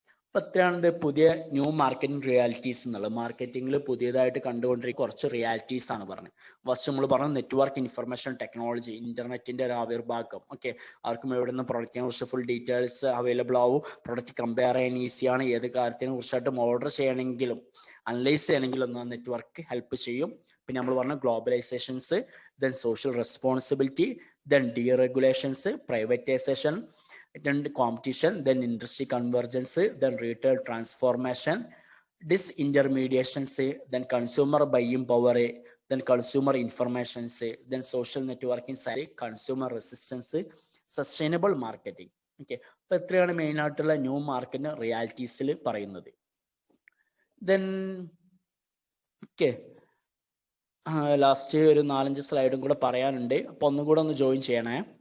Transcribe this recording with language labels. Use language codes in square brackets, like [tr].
[ml] അപ്പൊ എത്രയാണ് പുതിയ ന്യൂ മാർക്കറ്റിംഗ് റിയാലിറ്റീസ് എന്നുള്ളത്. മാർക്കറ്റിംഗിൽ പുതിയതായിട്ട് കണ്ടുകൊണ്ടിരിക്കുന്ന കുറച്ച് റിയാലിറ്റീസ് ആണ് പറഞ്ഞത്. ഫസ്റ്റ് നമ്മൾ പറഞ്ഞു നെറ്റ്വർക്ക് ഇൻഫർമേഷൻ ടെക്നോളജി, ഇന്റർനെറ്റിന്റെ ഒരു ആവിർഭാഗം. ഓക്കെ, ആർക്കും എവിടെ നിന്ന് പ്രൊഡക്റ്റിനെ കുറിച്ച് ഫുൾ ഡീറ്റെയിൽസ് അവൈലബിൾ ആവും, പ്രൊഡക്റ്റ് കമ്പയർ ചെയ്യാൻ ഈസിയാണ്, ഏത് കാര്യത്തിനെ കുറിച്ചായിട്ടും ഓർഡർ ചെയ്യണമെങ്കിലും അനലൈസ് ചെയ്യണമെങ്കിലും ഒന്ന് നെറ്റ്വർക്ക് ഹെൽപ്പ് ചെയ്യും. [en] പിന്നെ നമ്മൾ പറഞ്ഞു globalizations, then social responsibility, then deregulations, privatization, then competition, then industry convergence, then retail transformation, disintermediation, then consumer buying power, then consumer information, then social networking, consumer resistance, sustainable marketing. [ml] Okay, അപ്പൊ എത്രയാണ് main ആയിട്ടുള്ള new market റിയാലിറ്റീസിൽ പറയുന്നത്. Then okay, last ഒരു 4-5 സ്ലൈഡും കൂടെ പറയാനുണ്ട്. അപ്പൊ ഒന്നും കൂടെ ഒന്ന് ജോയിൻ ചെയ്യണേ.